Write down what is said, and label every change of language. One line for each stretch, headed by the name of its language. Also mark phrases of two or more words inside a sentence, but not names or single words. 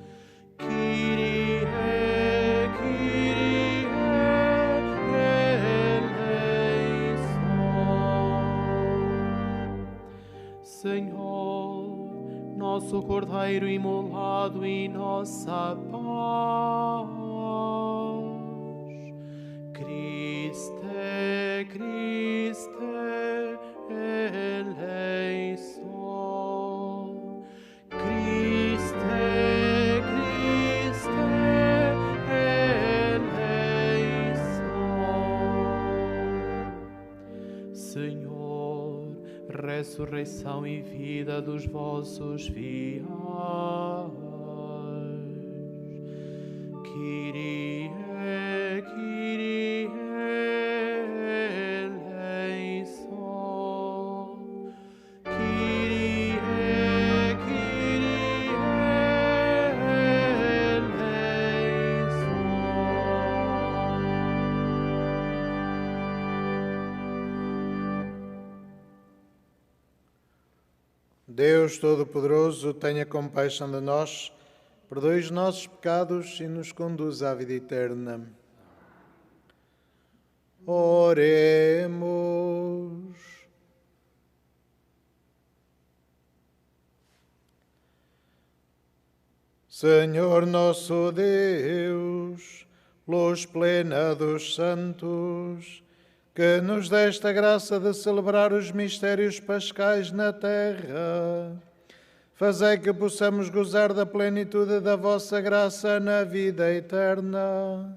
Greek: Kyrie, Kyrie eleison.
Portuguese: Senhor, nosso Cordeiro imolado e nossa paz.
Greek: Christe, Christe eleison. Christe, Christe eleison.
Portuguese: Senhor, ressurreição e vida dos vossos fiéis.
Greek: Kyrie, Kyrie eleison. Kyrie, Kyrie eleison.
Portuguese: Deus Todo-Poderoso, tenha compaixão de nós, perdoe os nossos pecados e nos conduza à vida eterna. Oremos. Senhor nosso Deus, luz plena dos santos, que nos deste a graça de celebrar os mistérios pascais na terra, fazei que possamos gozar da plenitude da vossa graça na vida eterna.